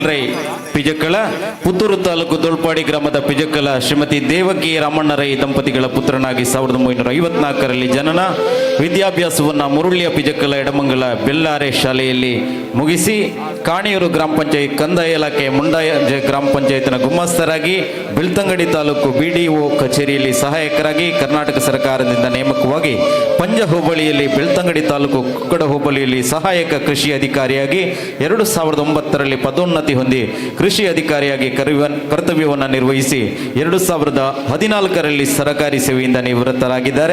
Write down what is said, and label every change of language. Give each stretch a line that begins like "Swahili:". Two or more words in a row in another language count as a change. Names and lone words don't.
Kannada: ರೈ ಪಿಜಕ್ಕಳ ಪುತ್ತೂರು ತಾಲೂಕು ದೊಳ್ಪಾಡಿ ಗ್ರಾಮದ ಪಿಜಕ್ಕಲ ಶ್ರೀಮತಿ ದೇವಕಿ ರಾಮಣ್ಣ ರೈ ದಂಪತಿಗಳ ಪುತ್ರನಾಗಿ 1954ರಲ್ಲಿ ಜನನ. ವಿದ್ಯಾಭ್ಯಾಸವನ್ನು ಮುರುಳಿಯ ಪಿಜಕ್ಕಲ ಎಡಮಂಗಲ ಬೆಲ್ಲಾರೆ ಶಾಲೆಯಲ್ಲಿ ಮುಗಿಸಿ ಕಾಣಿಯೂರು ಗ್ರಾಮ ಪಂಚಾಯತ್ ಕಂದಾಯ ಇಲಾಖೆ ಮುಂಡಾಯ ಗ್ರಾಮ ಪಂಚಾಯತ್ನ ಗುಮಾಸ್ತರಾಗಿ ಬೆಳ್ತಂಗಡಿ ತಾಲೂಕು BDO ಕಚೇರಿಯಲ್ಲಿ ಸಹಾಯಕರಾಗಿ ಕರ್ನಾಟಕ ಸರ್ಕಾರದಿಂದ ನೇಮಕವಾಗಿ ಪಂಜ ಹೋಬಳಿಯಲ್ಲಿ ಬೆಳ್ತಂಗಡಿ ತಾಲೂಕು ಕುಕ್ಕಡ ಹೋಬಳಿಯಲ್ಲಿ ಸಹಾಯಕ ಕೃಷಿ ಅಧಿಕಾರಿಯಾಗಿ 2009ರಲ್ಲಿ ಪದೋನ್ನತಿ ಹೊಂದಿ ಕೃಷಿ ಅಧಿಕಾರಿಯಾಗಿ ಕರ್ತವ್ಯವನ್ನು ನಿರ್ವಹಿಸಿ 2014ರಲ್ಲಿ ಸರ್ಕಾರಿ ಸೇವೆಯಿಂದ ನಿವೃತ್ತರಾಗಿದ್ದಾರೆ.